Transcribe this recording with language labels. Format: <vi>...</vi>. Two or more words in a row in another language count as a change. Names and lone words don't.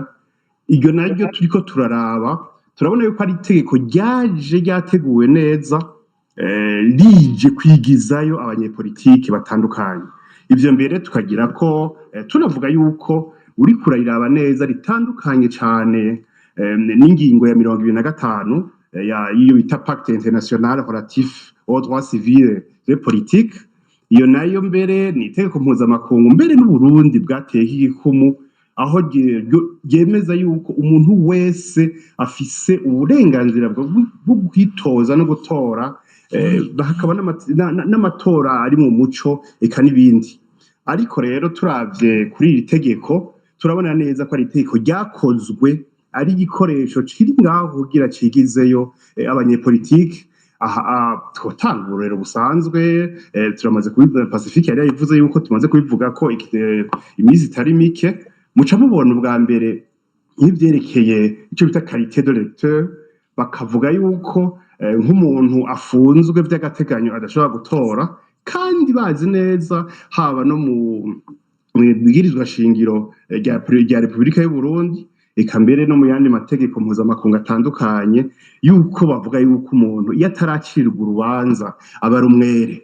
<rn>Iryo naryo turiko turaraba, turabona yuko ari itegeko ryateguwe neza, rije kwigizayo abanyepolitiki batandukanye. Ivyo mbere tukagira ko tunavuga yuko uri kurayiraba neza ritandukanye cane n'ingingo ya 25 iyo bita</rn> <fr>Pacte International Relatif aux droits civils et politiques.</fr> <rn>Iyo nayo mbere ni itegeko mpuzamakungu, mbere n'Uburundi bwateye igikumu, aho ryemeza yuko umuntu wese afise uburenganzira bwo kwitoza no gutora, hakaba n'amatora ari mu muco eka n'ibindi. Ariko rero turavye kuri iri tegeko turabona neza ko ari itegeko ryakozwe ari igikoresho kiri ngaho kugira cigizeyo abanyepolitike. Twotanga ururero busanzwe, turamaze kubivuga, Pacifique yari yavuze yuko tumaze kubivuga ko imizi itari mike. Muca mubona ubwa mbere nk'ivyerekeye ico bita</rn> <fr>qualité de lecteur,</fr> <rn>bakavuga yuko nk'umuntu afunzwe vy'agateganyo adashobora gutora, kandi bazi neza haba no mu bwirizwa shingiro rya Repubulika y'u Burundi, eka mbere no mu yandi mategeko mpuzamakungu atandukanye, yuko bavuga yuko umuntu iyo ataracirirwa urubanza aba ari umwere.</rn>